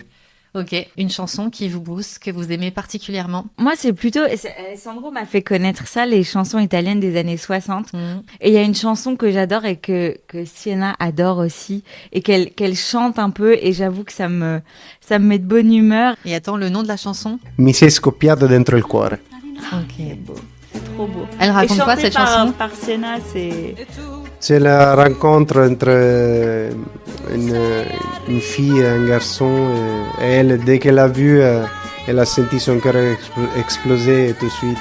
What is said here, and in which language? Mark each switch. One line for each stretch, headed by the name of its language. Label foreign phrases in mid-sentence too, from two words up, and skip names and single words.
French: Ok, une chanson qui vous booste, que vous aimez particulièrement? Moi, c'est plutôt. Alessandro m'a fait connaître ça, les chansons italiennes des années 60. Mhm. Et il y a une chanson que j'adore et que Sienna adore aussi. Et qu'elle chante un peu. Et j'avoue que ça me met de bonne humeur. Et attends, le nom de la chanson? Mi sei scoppiato dentro il cuore. Ok. C'est trop beau. Elle raconte quoi cette chanson? Par Sienna, c'est. C'est la rencontre entre une fille et un garçon. Et elle, dès qu'elle l'a vu, elle a senti son cœur exploser et tout de suite.